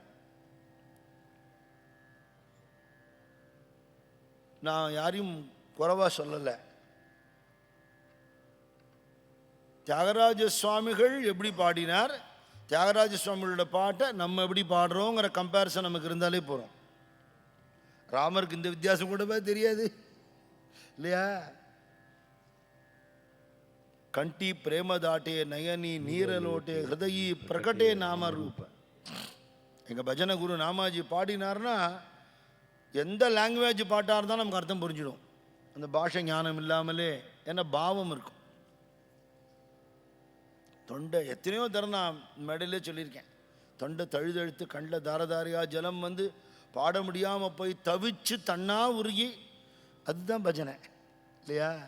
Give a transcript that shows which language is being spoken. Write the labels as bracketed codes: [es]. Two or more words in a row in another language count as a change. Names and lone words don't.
[ta] நான் யாரையும் குறைவா சொல்லலை. தியாகராஜ சுவாமிகள் எப்படி பாடினார், தியாகராஜ சுவாமிகளோட பாட்டை நம்ம எப்படி பாடுறோங்கிற கம்பேரிசன் நமக்கு இருந்தாலே போகிறோம். ராமருக்கு இந்த வித்தியாசம் கூட தெரியாது இல்லையா? [kn] ಕಂಠಿ ಪ್ರೇಮದಾಟೆ ನಯನಿ ನೀರಲೋಟೆ ಹೃದಯಿ ಪ್ರಕಟೆ ನಾಮ ರೂಪ. [ta] எங்கள் பஜனை குரு நாமாஜி பாடினார்னா எந்த லாங்குவேஜ் பாட்டாக இருந்தாலும் நமக்கு அர்த்தம் புரிஞ்சிடும். அந்த பாஷை ஞானம் இல்லாமலே என்ன பாவம் இருக்கும். தொண்டை எத்தனையோ தரம் நான் மேடையிலே சொல்லியிருக்கேன். தொண்டை தழுதழுத்து கண்ணில் தாரதாரியாக ஜலம் பாட முடியாமல் போய் தவிச்சு தன்னா உருகி, அதுதான் பஜனை இல்லையா?